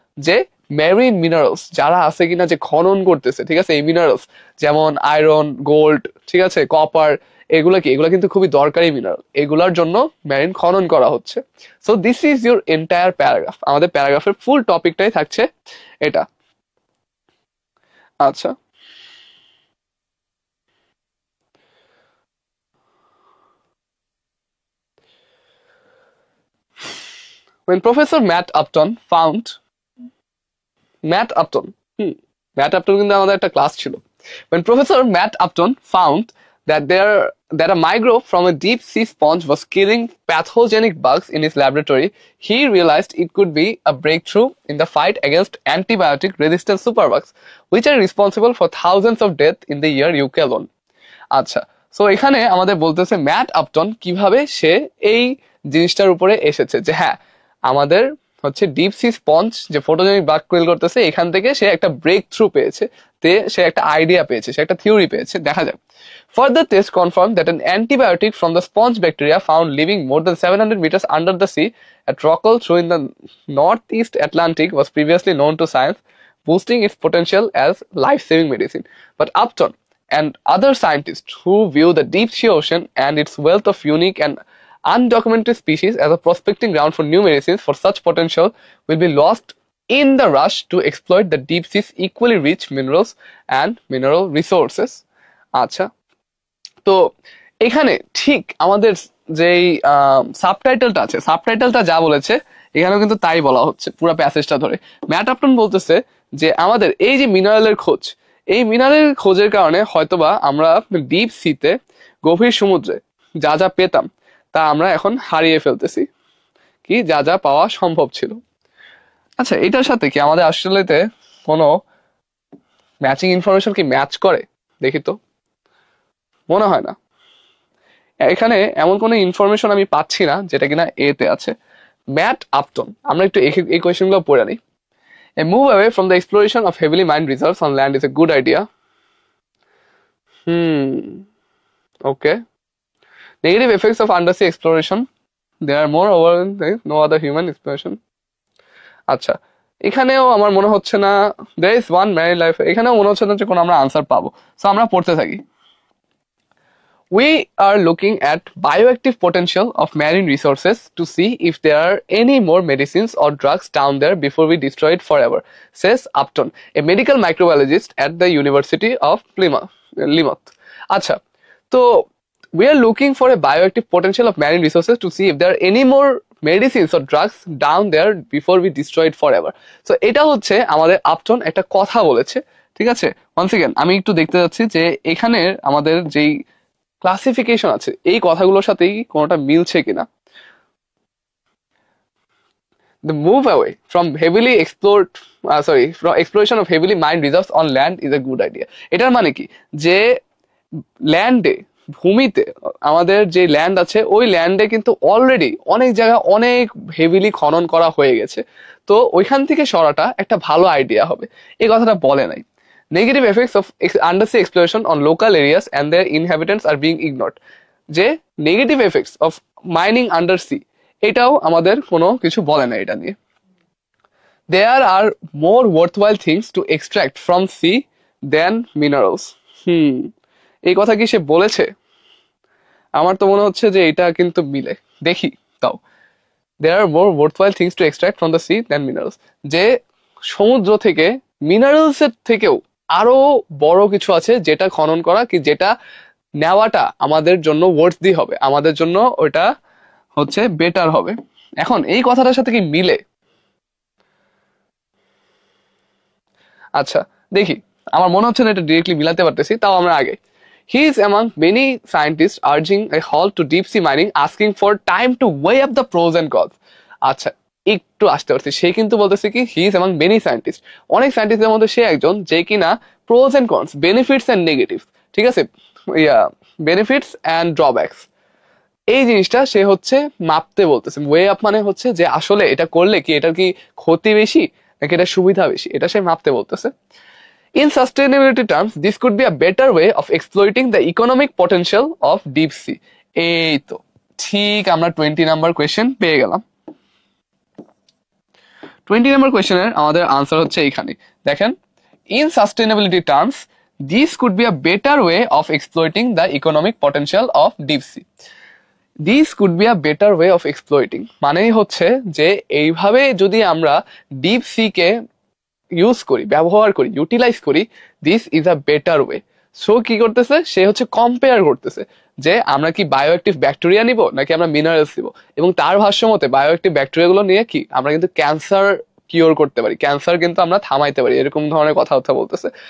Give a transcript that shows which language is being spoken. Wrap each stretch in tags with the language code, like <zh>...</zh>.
<bn>যে marine minerals যারা আছে কিনা, যে খনন করতেছে, ঠিক আছে, এই মিনারেলস যেমন আয়রন, গোল্ড, ঠিক আছে, কপার, এগুলো কি, এগুলো কিন্তু খুবই দরকারি মিনারেল, এগুলোর জন্য মেরিন খনন করা হচ্ছে।</bn> <en>so this is your entire paragraph,</en> <bn>আমাদের প্যারাগ্রাফের ফুল টপিকটাই থাকছে এটা। আচ্ছা,</bn> <en>when Professor Matt Upton</en> <bn>found Matt Upton, Matt Upton কিন্তু আমাদের একটা ক্লাস ছিল।</bn> <en>When Professor Matt Upton found that a microbe from a deep sea sponge was killing pathogenic bugs in his laboratory, he realized it could be a breakthrough in the fight against antibiotic-resistant superbugs, which are responsible for thousands of deaths in the year UK alone.</en> <bn>আচ্ছা, so এখানে আমাদের বলতেছে mat Upton কিভাবে সে এই জিনিসটার উপরে এসেছে, যে হ্যাঁ আমাদের হচ্ছে ডিপ সি স্পঞ্জ যে ফটোজেনিক বাগ কিল করতেছে, এখান থেকে সে একটা ব্রেক থ্রু পেয়েছে, সে একটা আইডিয়া পেয়েছে, সে একটা থিওরি পেয়েছে। দেখা যাক,</bn> <en>further tests confirmed that an antibiotic from the sponge bacteria found living more than 700 meters under the sea at Rockall through in the northeast Atlantic was previously known to science, boosting its potential as life-saving medicine. But Upton and other scientists who view the deep sea ocean and its wealth of unique and undocumented species as a prospecting ground for new medicines for such potential will be lost in the rush to exploit the deep sea's equally rich minerals and mineral resources.</en> <bn>আচ্ছা, তো এখানে ঠিক আমাদের যেই সাবটাইটেলটা আছে, সাবটাইটেলটা যা বলেছে এখানেও কিন্তু তাই বলা হচ্ছে পুরো প্যাসেজটা ধরে। ম্যাট আপটন বলতেছে যে আমাদের এই যে মিনারেলের খোঁজ, এই মিনারেলের খোঁজের কারণে হয়তোবা আমরা ডিপ সিতে, গভীর সমুদ্রে যা যা পেতাম তা আমরা এখন হারিয়ে ফেলতেছি, কি যা যা পাওয়া সম্ভব ছিল। আচ্ছা, এটার সাথে কি আমাদের অস্ট্রেলিয়াতে কোনো ম্যাচিং ইনফরমেশন কি ম্যাচ করে? দেখি তো, মনে হয় না। এখানে এমন কোনো ইনফরমেশন আমি পাচ্ছি না যেটা কিনা এতে আছে। ম্যাট আপটন, আমরা একটু এই কোয়েশ্চেনগুলো পড়ে নিই।</bn> <en>A move away from the exploration of heavily mined reserves on land is a good idea. Okay. Negative effects of undersea exploration. There are more over no other human exploration.</en> <bn>আচ্ছা, এখানেও আমার মনে হচ্ছে না</bn> <en>there is one marine life,</en> <bn>এখানেও মনে হচ্ছে না যে কোনো আমরা আনসার পাবো। সো আমরা পড়তে থাকি।</bn> <en>We are looking at bioactive potential of marine resources to see if there are any more medicines or drugs down there before we destroy it forever, says Upton, a medical microbiologist at the University of Plymouth. Acha, so we are looking for a bioactive potential of marine resources to see if there are any more medicines or drugs down there before we destroy it forever.</en> <bn>So এটা হচ্ছে আমাদের Upton একটা কথা বলেছে, ঠিক আছে। once again আমি একটু দেখতে যাচ্ছি যে এখানে আমাদের যেই ক্লাসিফিকেশন আছে এই কথাগুলোর সাথেই কোনোটা মিলছে কিনা।</bn> <en>The move away from heavily from exploration of heavily mined reserves on land is a good idea.</en> <bn>এটার মানে কি যে ল্যান্ডে, ভূমিতে আমাদের যে ল্যান্ড আছে ওই ল্যান্ডে কিন্তু অলরেডি অনেক জায়গায় অনেক হেভিলি খনন করা হয়ে গেছে, তো ওইখান থেকে সরাটা একটা ভালো আইডিয়া হবে। এই কথাটা বলে নাই।</bn> <en>Negative effects of undersea exploration on local areas and their inhabitants are being ignored.</en> <bn>যে negative effects of mining under C এটাও আমাদের কোনো কিছু বলে না এটা নিয়ে।</bn> <en>There are more worthwhile things to extract from sea than minerals.</en> <bn>এই কথা কি সে বলেছে? আমার তো মনে হচ্ছে যে এটা কিন্তু মিলে, দেখি তাও।</bn> <en>There are more worthwhile things to extract from the sea than minerals.</en> <bn>যে সমুদ্র থেকে মিনারেলস এর থেকেও আরো বড় কিছু আছে যেটা খনন করা কি যেটা নেওয়াটা আমাদের জন্য ওয়ার্থি হবে, আমাদের জন্য ওটা হচ্ছে বেটার হবে। এখন এই কথাটার সাথে কি মিলে? আচ্ছা দেখি, আমার মনে হচ্ছে না এটা ডিরেক্টলি মিলাতে পারতেছি, তাও আমরা আগে।</bn> <en>He is among many scientists urging a halt to deep sea mining, asking for time to weigh up the pros and cons.</en> <bn>আচ্ছা একটু আসতে পারছি, সে কিন্তু বলতেছে কি</bn> <en>he is among many scientist,</en> <bn>অনেক সায়েন্টিস্টের মধ্যে সে একজন যে কিনা pros and cons, benefits and negative, ঠিক আছে, বেনিফিটস এন্ড ড্রব্যাকস এই জিনিসটা সে হচ্ছে মাপতে বলতেছে। ওয়ে আপ মানে হচ্ছে যে আসলে এটা করলে কি এটার কি ক্ষতি বেশি নাকি এটা সুবিধা বেশি, এটা সে মাপতে বলতেছে।</bn> <en>In sustainability terms, this could be a better way of exploiting the economic potential of deep sea.</en> <bn>এই তো ঠিক আমরা 20 নাম্বার কোয়েশ্চেন পেয়ে গেলাম। 20 নাম্বার কোয়েশ্চেনের আমাদের আনসার হচ্ছে এইখানে দেখেন,</bn> <en>in sustainability terms this could be a better way of exploiting the economic potential of deep sea. This could be a better way of exploiting</en> <bn>মানেই হচ্ছে যে এইভাবে যদি আমরা ডিপ সি কে ইউজ করি, ব্যবহার করি, ইউটিলাইজ করি,</bn> <en>This is a better way.</en> <bn>So কি করতেছে সে হচ্ছে কম্পেয়ার করতেছে যে আমরা কি বায়োঅ্যাক্টিভ ব্যাকটেরিয়া নিব নাকি আমরা মিনারেলস নিব, এবং তার ভাষ্য মতে বায়োঅ্যাক্টিভ ব্যাকটেরিয়াগুলো নিয়ে কি আমরা কিন্তু ক্যান্সার কিওর করতে পারি, ক্যান্সার কিন্তু আমরা থামাইতে পারি, এরকম ধরনের কথাবার্তা বলতেছে।</bn>